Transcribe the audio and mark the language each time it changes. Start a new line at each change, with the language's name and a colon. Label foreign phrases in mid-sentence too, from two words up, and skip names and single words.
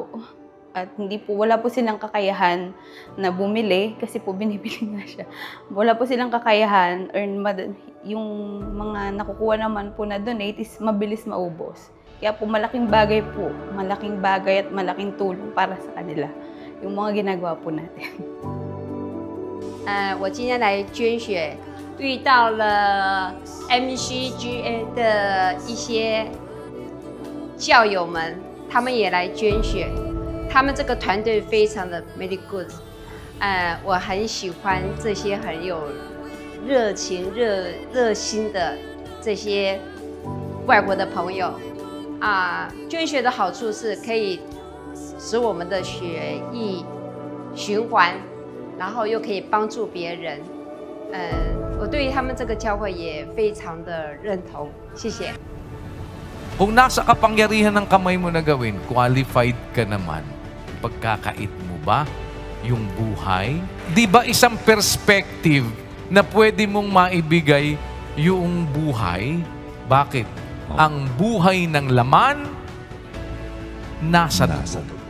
Filipino: At wala po silang kakayahan na bumili kasi po binibili nga siya. Wala po silang kakayahan or yung mga nakukuha naman po na donate is mabilis maubos. Kaya po malaking bagay at malaking tulong para sa kanila yung mga ginagawa po natin.
Chinese: 我今天来捐血，遇到了 MCGA 的一些教友们，他们也来捐血。他们这个团队非常的
English: very good，
Chinese: 我很喜欢这些很有热情、热心的这些外国的朋友。捐血的好处是可以使我们的血液循环，然后又可以帮助别人。我对于他们这个教会也非常的认同，谢谢。
Filipino: Kung nasa kapangyarihan ng kamay mo na gawin, qualified ka naman. Pagkakait mo ba yung buhay? Di ba isang perspective na pwede mong maibigay yung buhay? Bakit? Ang buhay ng laman, nasa dugo.